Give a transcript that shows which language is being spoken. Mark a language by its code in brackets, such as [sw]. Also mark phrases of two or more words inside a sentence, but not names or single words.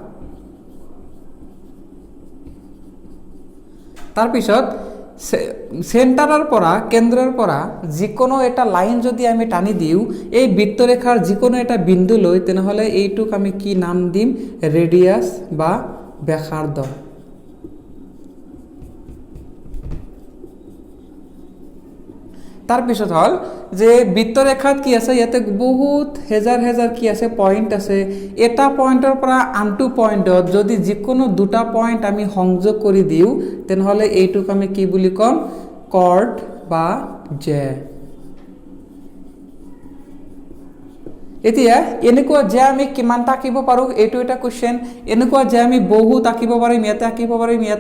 [as] तार पिছত সেন্টাৰৰ পৰা কেন্দ্ৰৰ পৰা যিকোনো এটা লাইন যদি আমি টানি দিও এই বৃত্ত ৰেখাৰ যিকোনো এটা বিন্দু লৈ তেনেহলে এইটোক আমি কি নাম দিম ৰেডিয়াস বা ব্যাসাৰ্ধ তাৰ পিছত হল যে বৃত্তরেখাত কি আছে ইয়াতে বহুত হেজাৰ হেজাৰ কি আছে পয়েন্ট আছে এটা পয়েন্টৰ পৰা আনটো পয়েন্টত যদি যিকোনো দুটা পয়েন্ট আমি সংযোগ কৰি দিও তেনহলে এইটোক আমি কি বুলি কম কৰ্ড বা জে এতিয়া এনেকুৱা যে আমি কিমানটা আঁকিব পাৰো এইটো এটা কোশ্চেন এনেকুৱা যে আমি বহুত আঁকিব পাৰিম ইয়াতে আঁকিব পাৰিম ইয়াতে